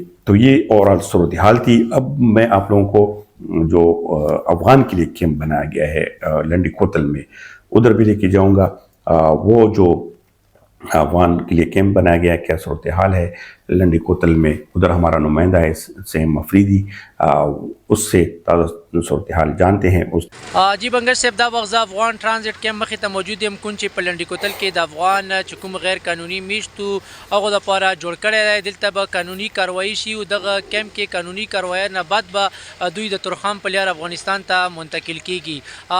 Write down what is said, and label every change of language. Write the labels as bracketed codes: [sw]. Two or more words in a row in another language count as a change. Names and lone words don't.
[ur] تو یہ اوورال صورتحال تھی. اب میں آپ لوگوں کو جو افغان کے لیے کیمپ بنایا گیا ہے لنڈی کوتل میں، ادھر بھی لے کے جاؤں گا. وہ جو افغان کے لیے کیمپ بنایا گیا ہے، کیا صورتحال ہے لنڈی کوتل میں، ادھر ہمارا نمائندہ ہے سیم افریدی، اس سے تازہ صورتحال جانتے ہیں. [ps] جی بنگر صاحب، دا وغزه افغان ټرانزیټ کیمپ مخې ته موجود یم، کوم چې په لنډي کوتل کې د افغان چې کوم غیر قانوني میشتو هغو دپاره جوړ کړی دی. دلته به قانوني کاروایي شي او دغه کیمپ کې قانوني کاروایۍ نه بعد به دوی د ترخام په لار افغانستان ته منتقل کیږي.